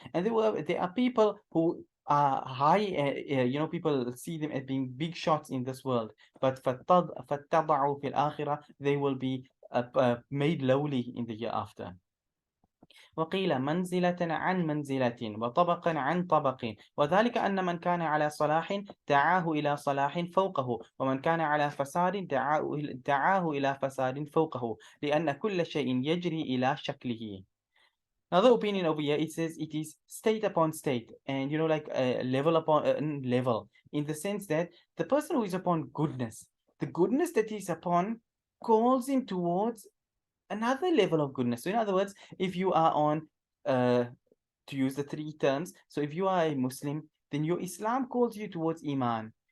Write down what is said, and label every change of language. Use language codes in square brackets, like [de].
[en] And there are people who are high, people see them as being big shots in this world, but [ar] فاتضعوا في الآخرة, [en] they will be made lowly in the year after. [ar] وقيل منزلة عن منزلة وطبقا عن طبق وذلك أن من كان على صلاح دعاه إلى صلاح فوقه ومن كان على فساد دعاه إلى فساد فوقه لأن كل شيء يجري إلى شكله. [en] Another opinion over here, it says it is state upon state, and like level upon level, in the sense that the person who is upon goodness, the goodness that he is upon calls him towards another level of goodness. So in other words, if you are on, to use the three terms, so if you are a Muslim, then your Islam calls you towards Iman.